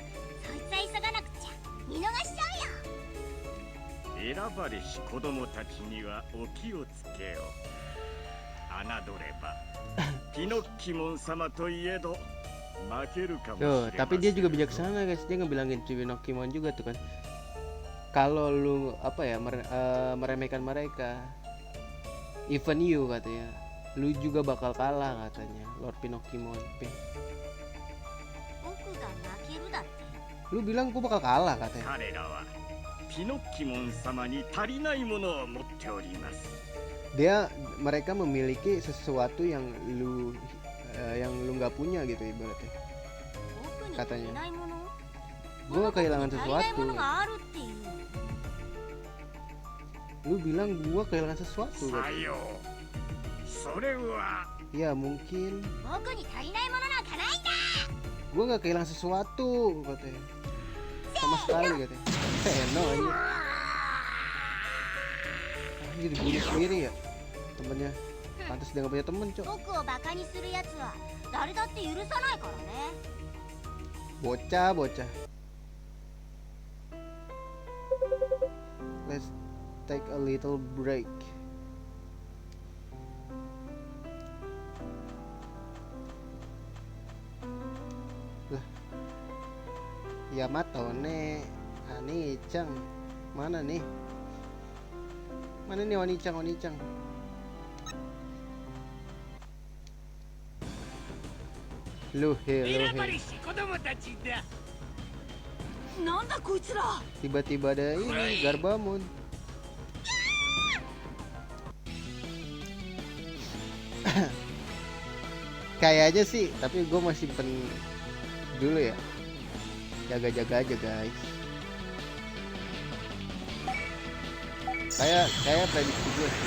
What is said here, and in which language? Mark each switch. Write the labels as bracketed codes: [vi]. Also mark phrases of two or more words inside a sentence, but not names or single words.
[ja] そいつは急がなくちゃ見逃しちゃうよ。選ばれし子供たちにはお気をつけよう。侮ればピノキモン様といえど負けるかもしれ [id] Tuh, [ja] ません。 [id] tapi dia juga bijaksana guys. Dia ngebilangin si Pinokimon juga tuh kan. Kalau lu apa ya meremehkan mereka, [en] even you [id] katanya, lu juga bakal kalah katanya, Lord Pinokimon. [ja] 僕が負けるだって。 [id] Lu bilang gua bakal kalah katanya. [ja] 彼らはピノキモン様に足りないものを持っております。 [id] Mereka memiliki sesuatu yang lu nggak punya gitu ibaratnya. [ja] 僕に足りないもの？ [id] Gua kehilangan [ja] 足りないも [id] sesuatu. [ja] のがあるっていう。 [id] Lu bilang gua kehilangan sesuatu. [ja] さよう。それは [id] Ya mungkin [ja] 僕に足りないものなんかないんだ。 [id] gua nggak kehilangan sesuatu katanya. Sama sekali katanya. Seno aja. Jadi bunuh sendiri ya temennya. Pantas dia nggak punya temen cok. [ja] 僕をバカにするやつは誰だって許さないからね。 [id] Bocah. [en] Let's take a little break. [id] Lah, Yamato ne, Oni-chan, mana nih? Mana nih Oni-chan? Luhe. [ja] なんだこいつら。 [id] Tiba-tiba ada ini Garbamon. Kayaknya sih, tapi gue masih simpen dulu ya. Jaga-jaga aja guys. Kayak prediksi gue sih.